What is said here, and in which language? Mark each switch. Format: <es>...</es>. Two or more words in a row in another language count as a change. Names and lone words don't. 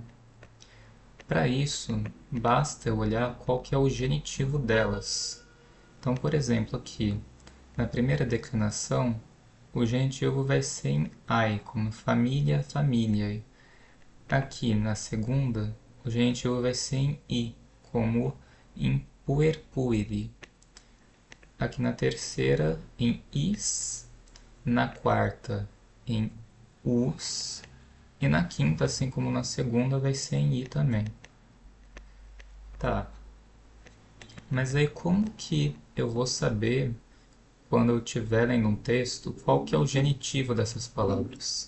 <pt>Para isso, basta eu olhar qual que é o genitivo delas. Então, por exemplo, aqui, na primeira declinação, o genitivo vai ser em ai, como família, famíliae. Aqui, na segunda, o genitivo vai ser em i, como em</pt> <la>puer pueri.</la> <pt>Aqui na terceira, em is. Na quarta, em us. E na quinta, assim como na segunda, vai ser em i também. Tá. Mas aí como que eu vou saber, quando eu estiver lendo um texto, qual que é o genitivo dessas palavras?</pt>